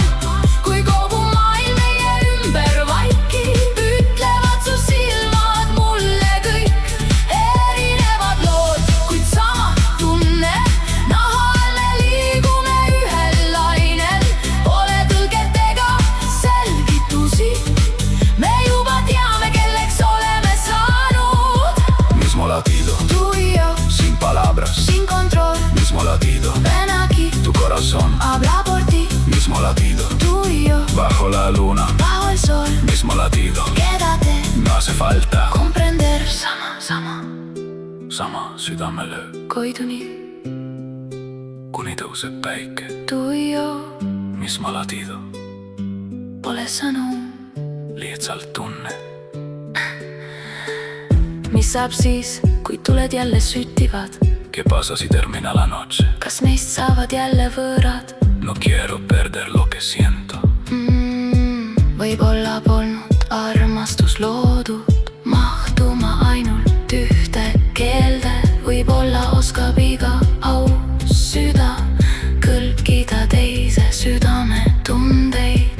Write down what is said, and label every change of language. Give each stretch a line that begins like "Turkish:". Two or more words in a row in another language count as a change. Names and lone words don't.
Estonian: Kui kogu maailm meie ümber vaikib, ütlevad su silmad mulle kõik. Erinevad lood, kuid sama tunne. Nahal me liigume ühel lainel. Pole tõlget ega selgitusi. Me juba teame, kelleks oleme saanud.
Spanish: Mismo latido, Tú y yo, sin palabras, sin control. mismo latido, Ven aquí, tu corazón, habla por ti. mismo latido, Tú y yo, bajo la luna, bajo el sol. mismo latido, Quédate, no hace falta. comprender.
Estonian: Sama Sama südamelöök, koiduni. kuni tõuseb päike,
Spanish: Tú y yo, mismo latido,
Estonian: pole sõnu. lihtsalt tunne. Mis saab siis, kui tuled jälle süttivad?
Spanish: ¿Qué pasa si termina la noche?
Estonian: Kas meist saavad jälle võõrad?
Spanish: No quiero perder lo que siento.
Estonian: Võib-olla polnud armastus loodud mahtuma ainult ühte keelde. Võib-olla oskab iga aus süda kõlkida teise südame tundeid.